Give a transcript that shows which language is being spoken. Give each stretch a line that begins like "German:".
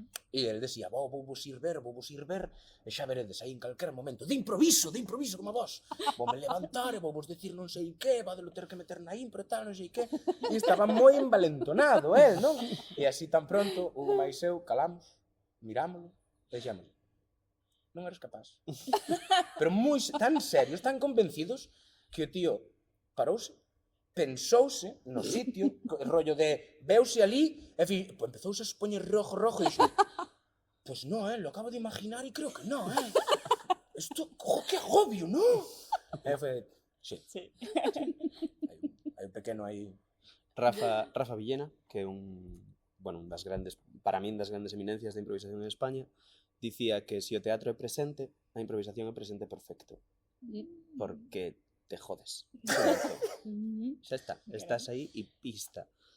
Galician: E ele decía, vou vos ir ver, e xa veredes aí en calquera momento, de improviso como vos. Voume levantar e vou vos decir non sei que, vadelo ter que meter na impro e tal, non sei que. E estaba moi envalentonado, non? E así tan pronto, Hugo máis eu, calamos, mirámoslo, e dixemos, non eres capaz. Pero tan serios, tan convencidos, que o tío parouse, pensouse no sitio, el rollo de veuse ali, e empezouse a poñer rojo, e dixo,
Spanish: pues no, lo acabo de imaginar
Galician: e creo que no, esto, que agobio, no? E foi, sí. Hai un pequeno aí... Rafa Villena, que é un das grandes, para min das grandes eminencias da improvisación en España, dicía que se o teatro é presente, a improvisación é presente perfecto.
Spanish: Porque te jodes.
Galician: Xa está, estás aí e pista.